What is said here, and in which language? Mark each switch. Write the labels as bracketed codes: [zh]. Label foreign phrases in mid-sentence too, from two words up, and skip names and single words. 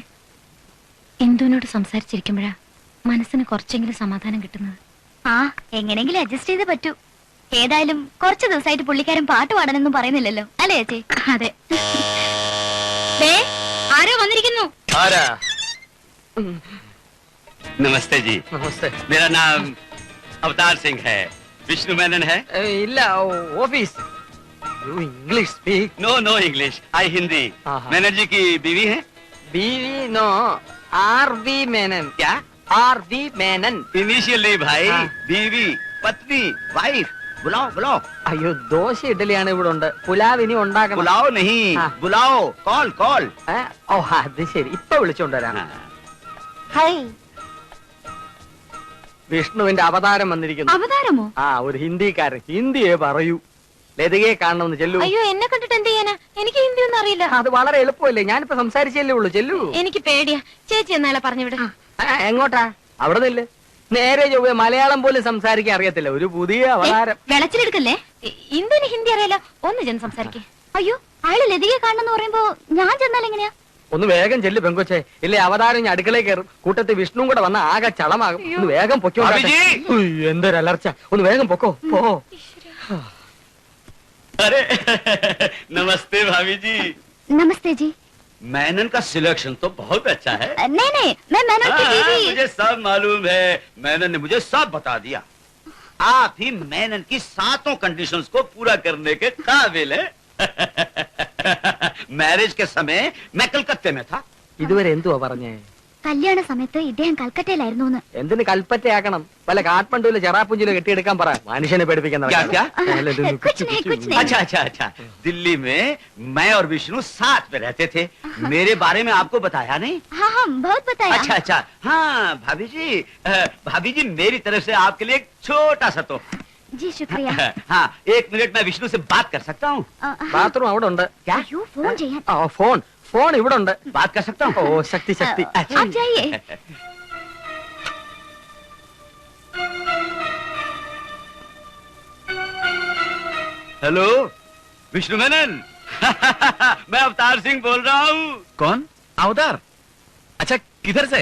[ml] ഇന്ദുവിനോട് സംസാരിച്ചിരിക്കുമ്പോഴാ മനസ്സിന് കുറച്ചെങ്കിലും സമാധാനം കിട്ടുന്നത്. ആ, എങ്ങനെങ്കിലും അഡ്ജസ്റ്റ് ചെയ്തേ പറ്റൂ. ഏതായാലും കുറച്ച് ദിവസമായിട്ട് പുള്ളിക്കാരൻ പാട്ട് പാടാനൊന്നും പറയുന്നില്ലല്ലോ, അല്ലേ ചേച്ചി? അതെ. ആരോ വന്നിരിക്കുന്നു. ആരാ? [hi] नमस्ते जी। [ml] നമസ്തേ. [hi] मेरा नाम अवतार सिंह है। विष्णु मेनन है। [en] ഇല്ല, office. English speak. no no English, I [hi] हिंदी। मेनन जी की बीवी है? बीवी नो, आर.वी. मेनन. क्या? आर.वी. मेनन. इनिशियल नहीं भाई, बीवी, पत्नी, वाइफ। बुलाओ बुलाओ। [ml] അയ്യോ, ദോശ ഇഡലിയാണ് ഇവിടെ ഉണ്ട്. പുലാവ് ഇനി ഉണ്ടാക്കണം. [hi] बुलाओ नहीं, बुलाओ। [en] call call. [ml] ഓ, അത് ശരി, ഇപ്പൊ വിളിച്ചോണ്ടുവരാം. ഹായ്. വിഷ്ണുവിന്റെ അവതാരം വന്നിരിക്കുന്നു. അവതാരമോ? ആ, ഒരു ഹിന്ദിക്കാരൻ. ഹിന്ദിയെ പറയൂ. ലതികയെ കാണണമെന്ന് ചെല്ലു. അയ്യോ, എന്നെ കണ്ടിട്ട് എന്ത് ചെയ്യാനാ? എനിക്ക് ഹിന്ദി ഒന്നും അറിയില്ല. അത് വളരെ എളുപ്പമല്ലേ, ഞാനിപ്പോ സംസാരിച്ചല്ലേ ഉള്ളൂ. ചെല്ലു. എനിക്ക് പേടിയാ. ചേച്ചി എന്നാലെ പറഞ്ഞുവിട്. എങ്ങോട്ടാ? അവിടെ നില്ല്. നേരെ ചൊവ്വേ മലയാളം പോലും സംസാരിക്കാൻ അറിയത്തില്ല. ഒരു പുതിയ അവതാരം. വെളച്ചിലെടുക്കല്ലേ? ഇന്ദുവിന് ഹിന്ദി അറിയാലോ. ഒന്ന് ചെന്ന് സംസാരിക്കേ. അയ്യോ അയാള് ലതികയെ കാണണമെന്ന് പറയുമ്പോ ഞാൻ ചെന്നാൽ എങ്ങനെയാ? ഒന്ന് വേഗം ചെല്ലു പെങ്കൊച്ചെ, ഇല്ലേ അവതാരം ഞാൻ അടുക്കളയിൽ കയറും, കൂട്ടത്തിൽ വിഷ്ണുവും കൂടെ വന്ന ആകെ ചളമാകും. ഒന്ന് വേഗം പൊക്കോ. ഭാബിജി! എന്തൊരു അലർച്ച, ഒന്ന് വേഗം പൊക്കോ പോ. [hi] अरे नमस्ते भाभी जी। नमस्ते जी। मेनन का सिलेक्शन तो बहुत अच्छा है। नहीं मैं मेनन की बीवी। मुझे सब मालूम है, मेनन ने मुझे सब बता दिया। आप ही मेनन की 7 कंडीशंस को पूरा करने के काबिल है। मैरिज के समय मैं कलकत्ते में था। [ml] ഇതുവരെ എന്തുവാ പറഞ്ഞേ? കല്യാണ സമയത്ത് ഇദ്ദേഹം കൽക്കട്ടയിലായിരുന്നു. എന്തിന് കൽപ്പറ്റയാക്കണം? വല്ല കാഠ്മണ്ഡുവിലെ ചെറാപ്പുഞ്ചിലോ കെട്ടിയെടുക്കാൻ പറ. മനുഷ്യനെ പേടിപ്പിക്കാൻ [hi] क्या क्या? कुछ नहीं। अच्छा अच्छा अच्छा, दिल्ली में मैं और विष्णु साथ में रहते थे। मेरे बारे में आपको बताया नहीं? हाँ बहुत बताया। अच्छा अच्छा, हाँ भाभी जी मेरी तरफ से आपके लिए एक छोटा सा तोहफा। जी शुक्रिया। हाँ, 1 मिनट मैं विष्णु से बात कर सकता हूँ? [ml] ബാത്റൂം അവിടെ ഉണ്ട്. അയ്യോ ഫോൺ ചെയ്യാൻ. ഫോൺ ഇവിടെ ഉണ്ട്. [hi] बात कर सकता हूँ? [ml] ഓ ശക്തി ശക്തി. [hi] आप जाइए। हेलो विष्णु मेनन। मैं अवतार सिंह बोल रहा हूँ। कौन? अवतार? अच्छा, किधर से?